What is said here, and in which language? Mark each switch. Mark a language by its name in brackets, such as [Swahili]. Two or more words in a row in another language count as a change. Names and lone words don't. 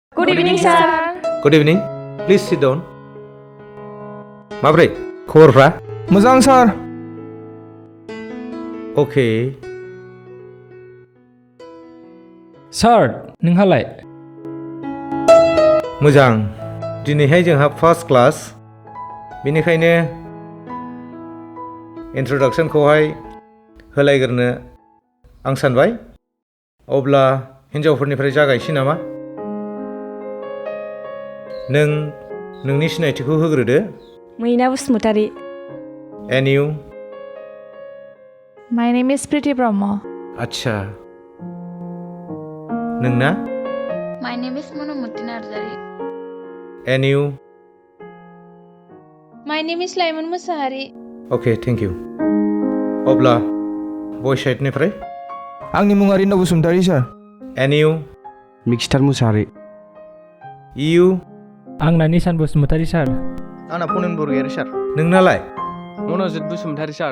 [English] evening, sir. Good evening. Please sit down. [Bodo] माब्रै खबरफ्रा? मोजां सार। [English] Okay. [Bodo] सार नोंहालाय? मोजां। दिनैहाय जोंहा [English] first class. [Bodo] बेनिखायनो इन्ट्रडक्सनखौहाय होलायग्रोनो आं सानबाय। अब्ला हिन्जावफोरनिफ्राय जागायसै नामा? नोंनि सिनायथिखौ होग्रोदो। Mainao Smutari. [English] And you? My name is Birkhwdao. [Bodo] आच्छा। नोंना? [English] My name is MUNU. And you? My name is Lwithwma. Okay, thank you. [Bodo] अब्ला बय साइडनिफ्राय? आंनि मुङा रिन्दाव बसुमतारी सार। [English] And you? [Bodo] मिक्सटार मुसाहारि। [English] You? [Bodo] आंना निसान बसुमतारी सार। आंना पुनेन बरगयारि सार। नोंनालाय? मनजित बसुमतारी सार।